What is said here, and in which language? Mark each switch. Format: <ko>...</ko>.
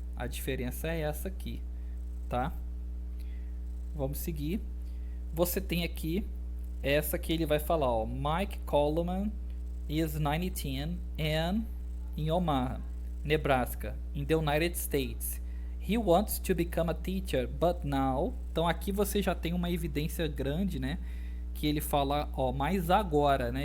<pt>A diferença é essa aqui, tá? Vamos seguir. Você tem aqui essa que ele vai falar, ó,</pt> <en>Mike Coleman is 19 and in Omaha, Nebraska, in the United States. He wants to become a teacher, but now.</en> <pt>Então aqui você já tem uma evidência grande, né? Que ele fala, ó, mas agora, né?</pt>